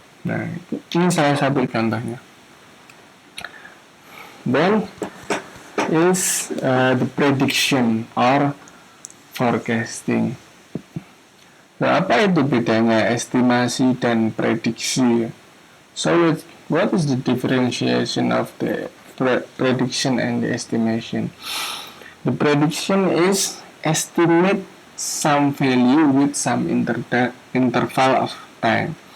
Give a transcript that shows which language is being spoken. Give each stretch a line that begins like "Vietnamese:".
Indonesian: Nah, ini salah satu contohnya.
English: Then is the prediction or forecasting.
Indonesian: Nah, apa itu bedanya estimasi dan prediksi?
English: So, what is the differentiation of the prediction and the estimation? The prediction is estimate some value with some interval of time.